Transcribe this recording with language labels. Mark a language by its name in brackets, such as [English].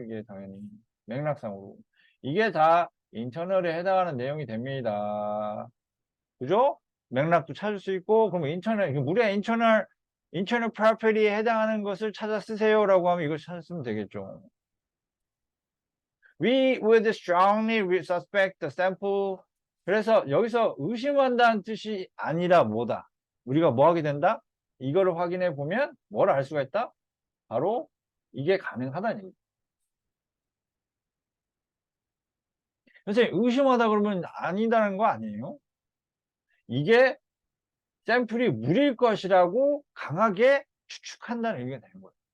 [Korean] 이게 당연히 맥락상으로. 이게 다 인터널에 해당하는 내용이 됩니다. 그죠? 맥락도 찾을 수 있고, 그럼 물의 인터널 프로퍼티에 해당하는 것을 찾아 쓰세요라고 하면 이걸 찾았으면 되겠죠. [English] We would strongly suspect the sample [Korean] 그래서 여기서 의심한다는 뜻이 아니라 뭐다? 우리가 뭐 하게 된다? 이거를 확인해 보면 뭘 알 수가 있다? 바로 이게 가능하다는 얘기. 선생님, 의심하다 그러면 아니다는 거 아니에요? 이게 샘플이 무리일 것이라고 강하게 추측한다는 얘기가 되는 거예요.